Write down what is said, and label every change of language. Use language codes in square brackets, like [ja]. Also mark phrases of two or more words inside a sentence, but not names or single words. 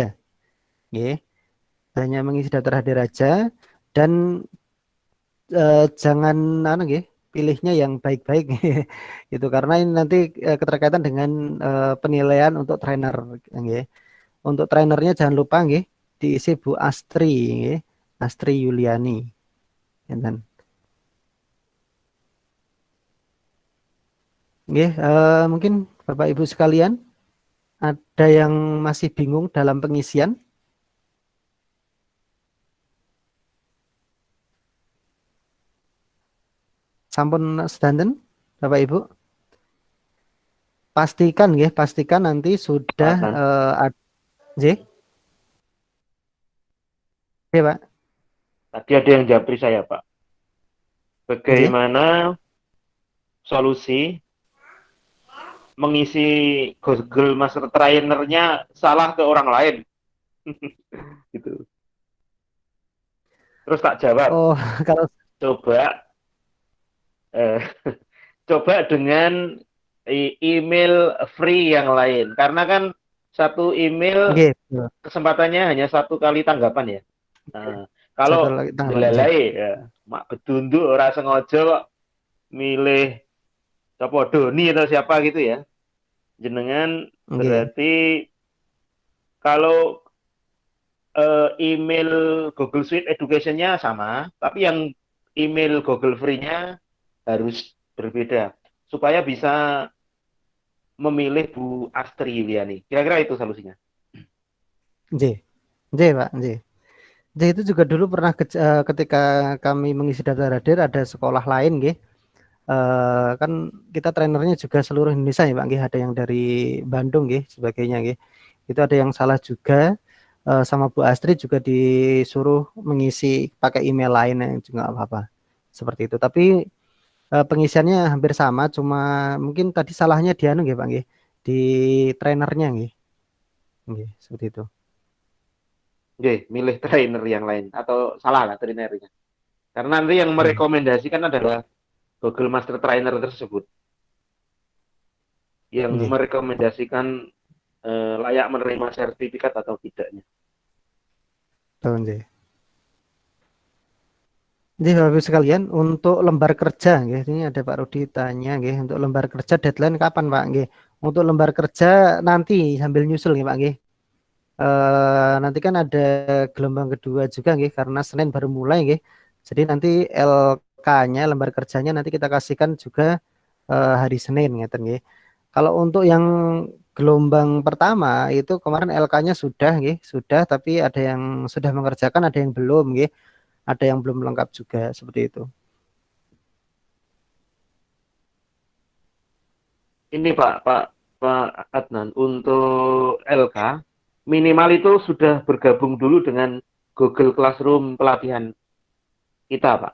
[id] Nggih. Hanya mengisi daftar hadir saja dan jangan nggih, pilihnya yang baik-baik itu karena ini nanti keterkaitan dengan penilaian untuk trainer nggih. Untuk trainernya jangan lupa nggih diisi Bu Astri nggih. Astri Yuliani. Enten. Nggih, mungkin Bapak Ibu sekalian ada yang masih bingung dalam pengisian? [jv] Sampun sedanten [id] Bapak Ibu? Pastikan nggih, pastikan nanti sudah Pak, nggih. Nggih, Pak. tadi ada yang japri saya, Pak. Nggih. Bagaimana solusi mengisi Google Master Trainer-nya salah ke orang lain? Gitu. Terus tak jawab, Oh, kalau coba eh, coba dengan email free yang lain. Karena kan satu email nggih, kesempatannya hanya satu kali tanggapan ya. Nah, satu kalau lagi tanggapan nggih. delalai ya, mak betunduk [jv] ora sengaja [id] kok milih siapa Doni atau siapa gitu ya. Jenengan Nggih. berarti kalau email Google Suite Education-nya sama, tapi yang email Google Free-nya harus berbeda supaya bisa memilih Bu Astri Yuliani. Kira-kira itu solusinya. Nggih. Nggih, Pak, nggih. Nggih, itu juga dulu pernah ketika kami mengisi daftar hadir ada sekolah lain nggih. Kan kita trainernya juga seluruh Indonesia ya Pak nggih, ada yang dari Bandung nggih sebagainya nggih. Itu ada yang salah juga sama Bu Astri juga disuruh mengisi pakai email lain yang juga nggak apa-apa. Seperti itu. Tapi pengisiannya hampir sama, cuma mungkin tadi salahnya di anu nggih Pak nggih, di trainernya nggih. Nggih, seperti itu. Oke, milih trainer yang lain atau salah lah trainernya. Karena nanti yang Nggih. merekomendasikan adalah Google Master Trainer tersebut yang Nggih. merekomendasikan layak menerima sertifikat atau tidaknya. Betul nggih. Jadi Bapak Ibu sekalian untuk lembar kerja nggih, ini ada Pak Rudi tanya nggih, untuk lembar kerja deadline kapan Pak nggih? Untuk lembar kerja nanti sambil nyusul nggih Pak nggih. Nanti kan ada gelombang kedua juga nggih karena Senin baru mulai nggih. Jadi nanti LK-nya lembar kerjanya nanti kita kasihkan juga hari Senin [jv] ngeten nggih. [id] Kalau untuk yang gelombang pertama itu kemarin LK-nya sudah nggih, sudah tapi ada yang sudah mengerjakan, ada yang belum nggih. Ada yang belum lengkap juga seperti itu. Ini Pak Adnan, untuk LK minimal itu sudah bergabung dulu dengan Google Classroom pelatihan kita, Pak.